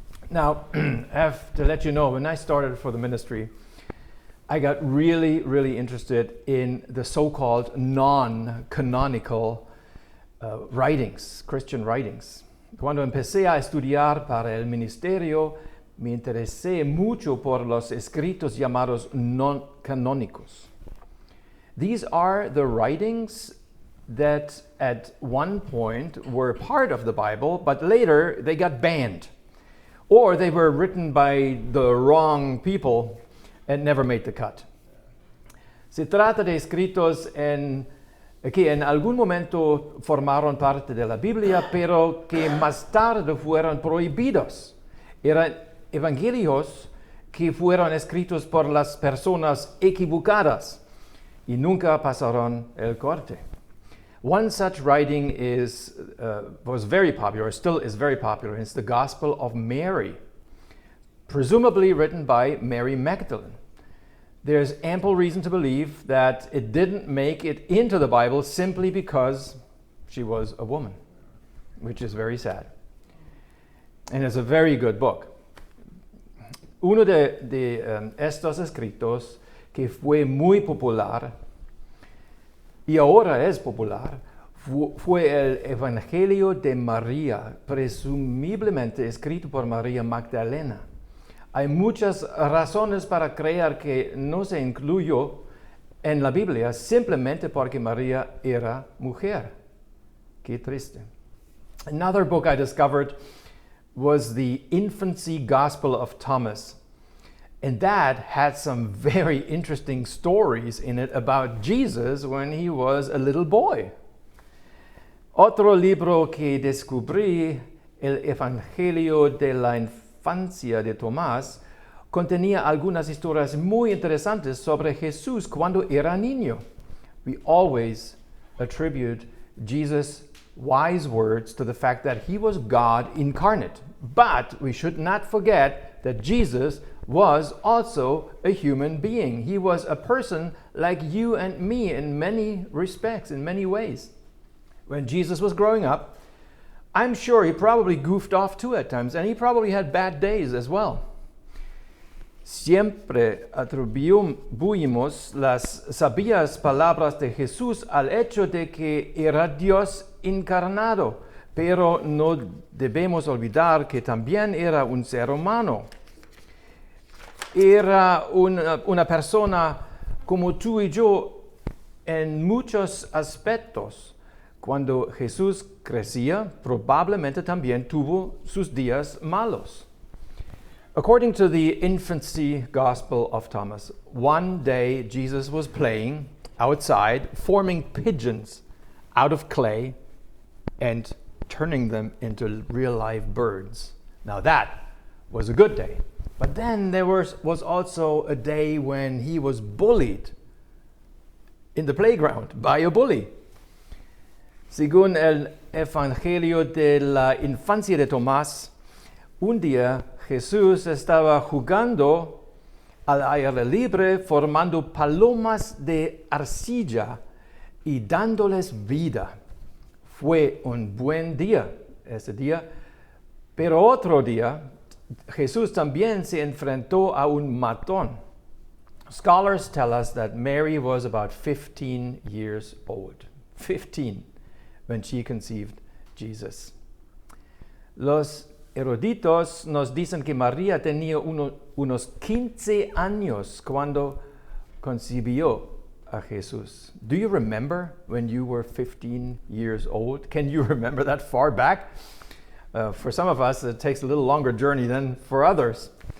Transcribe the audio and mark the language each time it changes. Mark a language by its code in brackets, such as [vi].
[en] Now, I have to let you know, when I started for the ministry, I got really, really interested in the so-called non-canonical writings, Christian writings. [es] Cuando empecé a estudiar para el ministerio, me interesé mucho por los escritos llamados non-canónicos. [en] These are the writings that at one point were part of the Bible, but later they got banned. Or they were written by the wrong people and never made the cut. [es] Se trata de escritos que en algún momento formaron parte de la Biblia, pero que más tarde fueron prohibidos. Eran evangelios que fueron escritos por las personas equivocadas y nunca pasaron el corte. [en] One such writing was very popular, still is very popular, and it's the Gospel of Mary, presumably written by Mary Magdalene. There's ample reason to believe that it didn't make it into the Bible simply because she was a woman, which is very sad. And it's a very good book. [es] Uno de estos escritos que fue muy popular y ahora es popular, fue el Evangelio de María, presumiblemente escrito por María Magdalena. Hay muchas razones para creer que no se incluyó en la Biblia simplemente porque María era mujer. Qué triste. [en] Another book I discovered was the Infancy Gospel of Thomas. And that had some very interesting stories in it about Jesus when he was a little boy. [es] Otro libro que descubrí, el Evangelio de la Infancia de Tomás, contenía algunas historias muy interesantes sobre Jesús cuando era niño. [en] We always attribute Jesus' wise words to the fact that he was God incarnate. But we should not forget that Jesus was also a human being. He was a person like you and me in many respects, in many ways. When Jesus was growing up, I'm sure he probably goofed off too at times, and he probably had bad days as well. [es] Siempre atribuimos las sabias palabras de Jesús al hecho de que era Dios encarnado, pero no debemos olvidar que también era un ser humano. Era una persona como tú y yo en muchos aspectos. Cuando Jesús crecía, probablemente también tuvo sus días malos. [en] According to the Infancy Gospel of Thomas, one day Jesus was playing outside, forming pigeons out of clay and turning them into real live birds. Now that was a good day. But then there was also a day when he was bullied in the playground by a bully. [es] Según el Evangelio de la Infancia de Tomás, un día Jesús estaba jugando al aire libre, formando palomas de arcilla y dándoles vida. Fue un buen día ese día, pero otro día Jesús también se enfrentó a un matón. [en] Scholars tell us that Mary was about 15 years old. 15 when she conceived Jesus. [es] Los eruditos nos dicen que María tenía unos 15 años cuando concibió a Jesús. [en] Do you remember when you were 15 years old? Can you remember that far back? For some of us, it takes a little longer journey than for others.